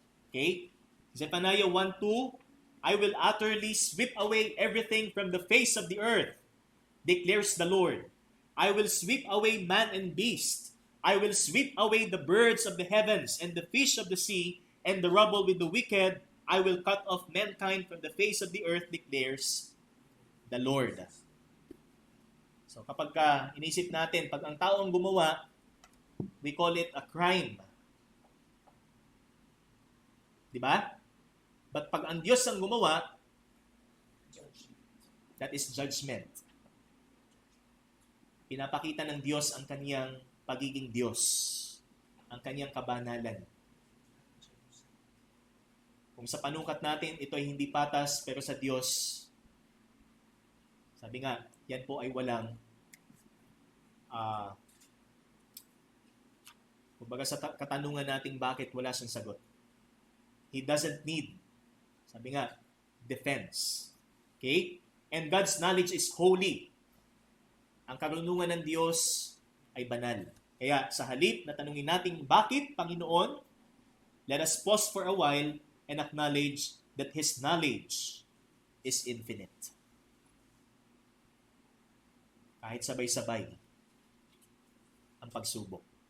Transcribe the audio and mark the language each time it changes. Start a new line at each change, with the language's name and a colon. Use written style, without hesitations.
English: Okay? Zephaniah 1:2, I will utterly sweep away everything from the face of the earth, declares the Lord. I will sweep away man and beast. I will sweep away the birds of the heavens and the fish of the sea and the rubble with the wicked. I will cut off mankind from the face of the earth, declares the Lord.
Filipino: So kapag inisip natin, pag ang tao ang gumawa,
English: we call it a crime.
Filipino: Diba? But pag ang Diyos ang gumawa,
English: that is judgment.
Filipino: Pinapakita ng Diyos ang kaniyang pagiging Diyos, ang kaniyang kabanalan. Kung sa panukat natin, ito ay hindi patas, pero sa Diyos, sabi nga, yan po ay walang, kumbaga sa katanungan natin bakit wala siyang sagot.
English: He doesn't need,
Filipino: sabi nga,
English: defense. Okay? And God's knowledge is holy.
Filipino: Ang karunungan ng Diyos ay banal. Kaya sa halip na tanungin natin, bakit, Panginoon?
English: Let us pause for a while and acknowledge that His knowledge is infinite.
Filipino: Kahit sabay-sabay ang pagsubok.